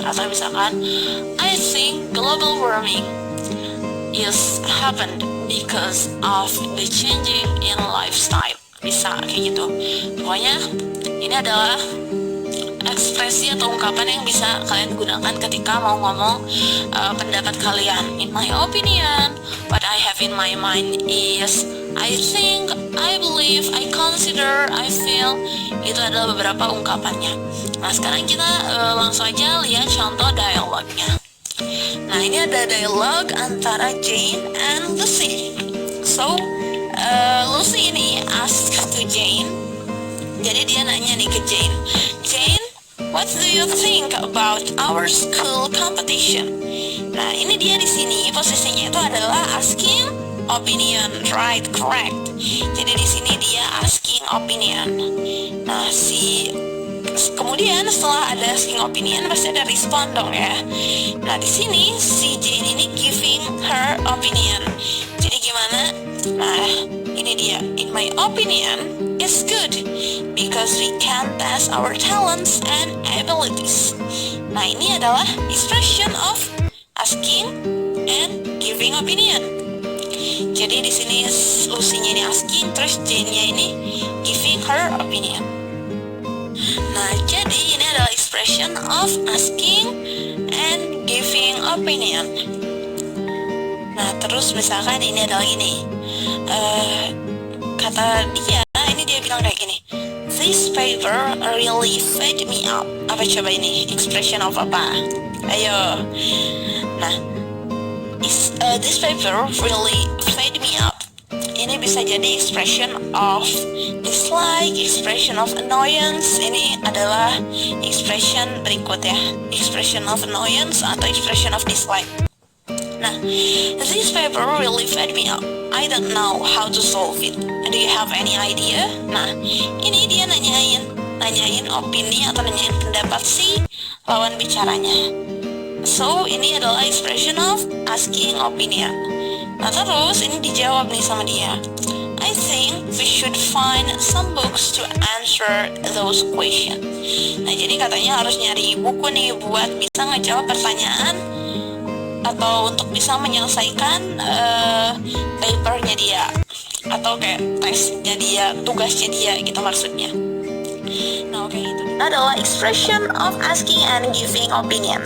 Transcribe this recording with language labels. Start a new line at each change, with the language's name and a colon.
Indonesian: Atau misalkan
English: I think global warming is happened because of the changing in lifestyle.
Indonesian: Bisa kayak gitu. Pokoknya ini adalah ekspresi atau ungkapan yang bisa kalian gunakan ketika mau ngomong pendapat kalian.
English: In my opinion, what I have in my mind is I think, I believe, I consider, I feel.
Indonesian: Itu adalah beberapa ungkapannya. Nah, sekarang kita langsung aja lihat contoh dialognya. Nah, ini ada dialog antara Jane and Lucy.
English: So, Lucy ini ask to Jane.
Indonesian: Jadi dia nanya nih ke Jane.
English: Jane, what do you think about our school competition?
Indonesian: Nah, ini dia di sini posisinya itu adalah
English: asking opinion, right?
Indonesian: Correct. Jadi di sini dia asking opinion. Nah, kemudian setelah ada asking opinion pasti ada respond dong ya. Nah, di sini si Jane ini
English: giving her opinion.
Indonesian: Jadi gimana? Nah, ini dia.
English: In my opinion, it's good because we can test our talents and abilities.
Indonesian: Nah, ini adalah
English: expression of asking and giving opinion.
Indonesian: Jadi di sini Lucy-nya ini asking, terus Jane-nya ini giving her opinion.
English: Nah, jadi ini adalah expression of asking and giving opinion.
Indonesian: Nah, terus misalkan ini adalah gini. Kata dia, ini dia bilang kayak gini.
English: This paper really fed me up.
Indonesian: Apa coba ini?
English: Expression of
Indonesian: apa? Ayo.
English: Nah, this paper really fed me up.
Indonesian: Ini bisa jadi
English: expression of dislike, expression of annoyance.
Indonesian: Ini adalah expression berikut ya.
English: Expression of annoyance atau expression of dislike. Nah, this paper really fed me up. I don't know how to solve it. Do you have any idea?
Indonesian: Nah, ini dia nanyain opini atau nanyain pendapat si lawan bicaranya.
English: So,
Indonesian: ini adalah
English: expression of asking opinion.
Indonesian: Nah, terus ini dijawab nih sama dia.
English: I think we should find some books to answer those questions.
Indonesian: Nah, jadi katanya harus nyari buku nih buat bisa ngejawab pertanyaan atau untuk bisa menyelesaikan papernya dia atau kayak tesnya dia, tugasnya dia gitu maksudnya. Nah, oke, itu adalah
English: expression of asking and giving opinion.